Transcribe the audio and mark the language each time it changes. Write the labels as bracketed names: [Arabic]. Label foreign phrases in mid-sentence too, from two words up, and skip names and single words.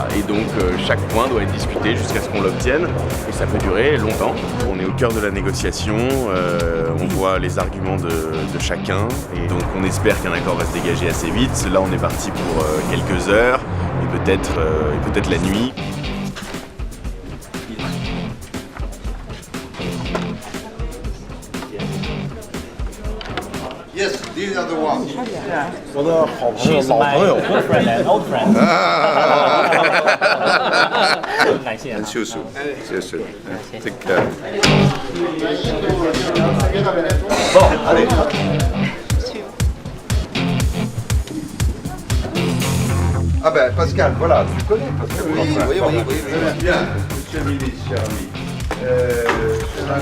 [French] Et donc chaque point doit être discuté jusqu'à ce qu'on l'obtienne, et ça peut durer longtemps. On est au cœur de la négociation, on voit les arguments de chacun, et donc on espère qu'un accord va se dégager assez vite. Là on est parti pour quelques heures, et peut-être la nuit. [English] Yes, these are the ones. She's my good friend and old friend. [Chinese] 感谢啊。谢谢，谢谢。 [English] Take care. [French] Bon, allez. Ah ben Pascal, voilà, tu connais Pascal. Oui. Bien, monsieur le ministre, cher ami.